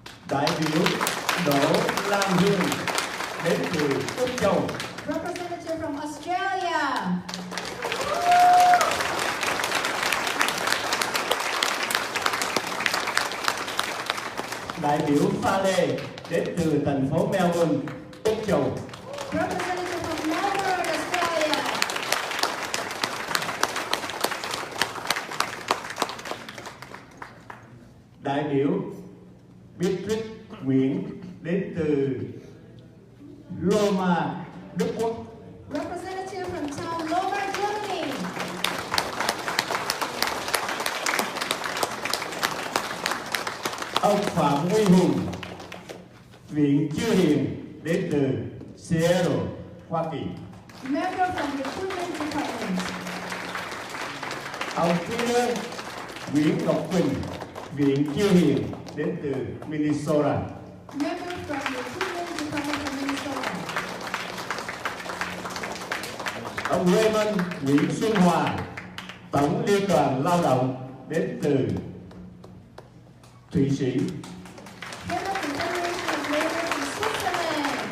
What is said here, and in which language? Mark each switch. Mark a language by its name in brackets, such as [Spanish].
[Vietnamese] Đại biểu Đỗ Lam Hương đến từ Úc Châu. [English] Representative from Australia. [Vietnamese] Đại biểu Pha Lê đến từ thành phố Melbourne, Úc Châu. [English] Representative from Melbourne, Australia. [Vietnamese] Đại biểu Beatrice Nguyễn đến từ Loma, Đức Quốc. [English] Representative from town Loma, Germany. [Vietnamese] Ông Phạm Huy Hùng, Viện Chư Hiền đến từ Seattle, Hoa Kỳ. [English] Member from the Recruitment Department. [Vietnamese] Ông Phi Lương Nguyễn Ngọc Quỳnh, Viện Chư Hiền đến từ Minnesota. [English] Member from the Recruitment Department of Minnesota. [Vietnamese] Ông Raymond Nguyễn Xuân Hòa, Tổng Liên đoàn Lao động đến từ Thụy Sĩ. [English] Member of the Federation of Labor in Switzerland.